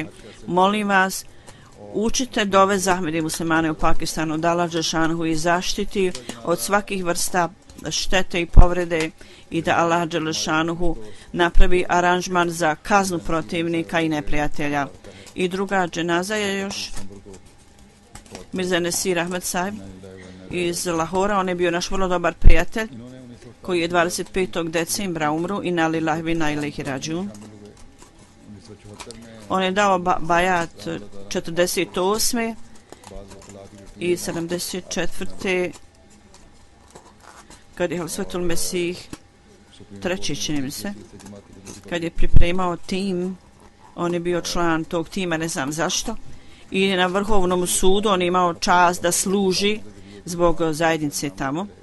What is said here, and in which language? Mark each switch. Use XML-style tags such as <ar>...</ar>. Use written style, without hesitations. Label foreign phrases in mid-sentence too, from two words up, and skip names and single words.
<bs>Molim vas, učite dove za Ahmedi muslimane u Pakistanu, da Allah Đelšanhu ih zaštiti od svakih vrsta štete i povrede i da Allah Đelšanhu napravi aranžman za kaznu protivnika i neprijatelja. I druga dženaza je još Mirza Nasir Ahmed Sahib iz Lahora. On je bio naš vrlo dobar prijatelj koji je 25. decembra umru,</bs> <ar>إنا لله وإنا إليه راجعون.</ar> <bs>On je dao bajat 48. i 74. kad je Svetul Mesih treći, čini mi se, kad je pripremao tim, on je bio član tog tima, ne znam zašto, i na Vrhovnom sudu on je imao čast da služi zbog zajednice tamo.</bs>